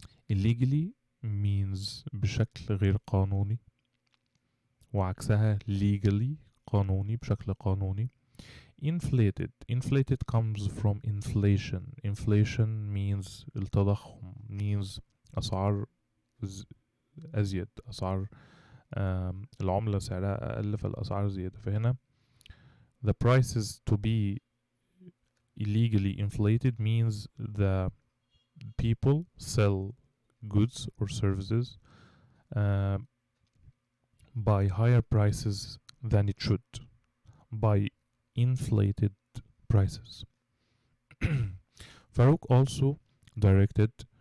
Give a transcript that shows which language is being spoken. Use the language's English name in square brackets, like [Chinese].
[English] Illegally means [Arabic] بشكل غير قانوني وعكسها legally قانوني بشكل قانوني. [English] Inflated comes from inflation. Inflation means [Arabic] التضخم, means أسعار أزيد, أسعار العملة سعرها أقل فالأسعار زيادة. [English] فهنا the prices to be illegally inflated means the people sell goods or services by higher prices than it should, by inflated prices. Farouk also directed